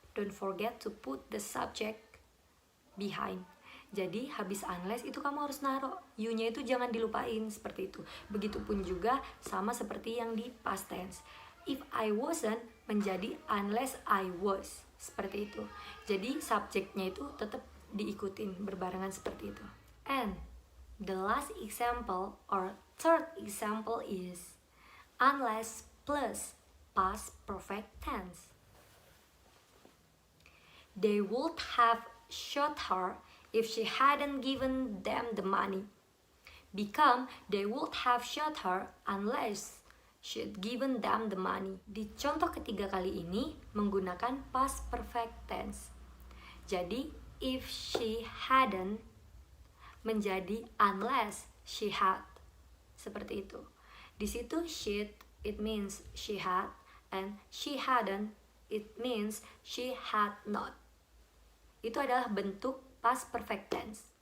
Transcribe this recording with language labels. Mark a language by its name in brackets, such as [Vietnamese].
[English] Don't forget to put the subject behind. [Indonesian] Jadi habis unless itu kamu harus naruh you-nya itu jangan dilupain seperti itu. Begitupun juga sama seperti yang di past tense. [English] If I wasn't [Indonesian] menjadi [English] unless I was. [Indonesian] Seperti itu. Jadi subjeknya itu tetap diikutin berbarengan seperti itu. [English] And the last example or third example is unless plus past perfect tense. They would have shot her if she hadn't given them the money. Become, they would have shot her unless she'd given them the money. [Indonesian] Di contoh ketiga kali ini menggunakan past perfect tense. Jadi, [English] if she hadn't [Indonesian] menjadi [English] unless she had. [Indonesian] Seperti itu. Di situ [English] she'd, it means she had, and she hadn't, it means she had not. [Indonesian] Itu adalah bentuk past perfect tense.